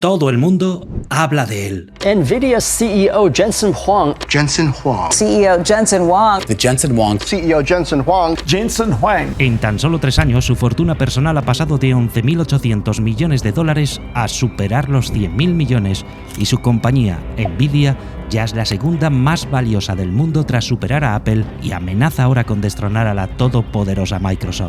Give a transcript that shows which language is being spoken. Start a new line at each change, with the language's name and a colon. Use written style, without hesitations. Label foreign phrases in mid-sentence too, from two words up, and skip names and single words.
Spanish: Todo el mundo habla de él. NVIDIA CEO Jensen Huang. Jensen Huang. CEO Jensen Huang. The Jensen Huang. CEO Jensen Huang. Jensen Huang. En tan solo 3 años, su fortuna personal ha pasado de 11.800 millones de dólares a superar los 100.000 millones y su compañía, NVIDIA, ya es la segunda más valiosa del mundo tras superar a Apple y amenaza ahora con destronar a la todopoderosa Microsoft.